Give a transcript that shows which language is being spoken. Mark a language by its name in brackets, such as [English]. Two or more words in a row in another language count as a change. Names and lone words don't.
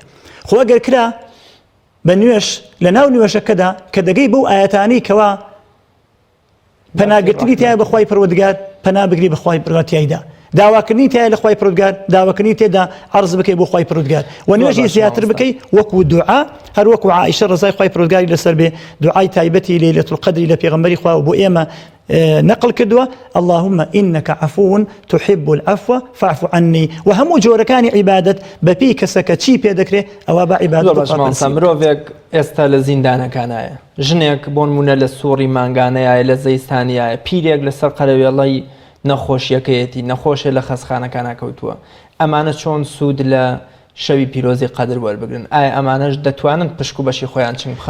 [Central Kurdish] خۆ ئەگەر کرا بە نوێش لە ناو نوێژەکەدا کە دەگەی بەو ئاەتانی کەوا پەناگرتنی تایە بەخوای پەروەردگار پەنا بگری بەخوای پەروەردگاردا داواکردنی تایە لە خوای پەروەردگار داواکردنی تێدا عەرز بکەی بۆ خوای پەروەردگار و نوێژی زیاتر بکەی وەکو دوعا هەر وەکو عائیشە ڕزای خوای پەروەردگاری لەسەر بێ دوعای تایبەتی لەیلەتول القەدری لە پێغەمبەری خوا و بۆ ئێمە نقل کردووە [Arabic] اللهم إنك عفو تحب العفو فاعف عني [Central Kurdish] وهمو جۆرەکانی عیبادەت بەپێی کەسەکە چی پێ دەکرێت ئەوە بە عیبادەت. مرۆڤێک ئێستا لە زیندانەکانایە ژنێک بۆ نمونە لە سووڕی مانگانەیە لە زەیستانیایە پیرێک لەسەر قەرەوێڵەی نەخۆشیەکەیەتی نەخۆشە لە خەستخانەکانە کەوتووە ئەمانە چۆن سوود لە شەوی پیرۆزی قەدر وەربگرن ئایا ئەمانەش دەتوانن پشک و بەشی خۆیان چنگ بخەن؟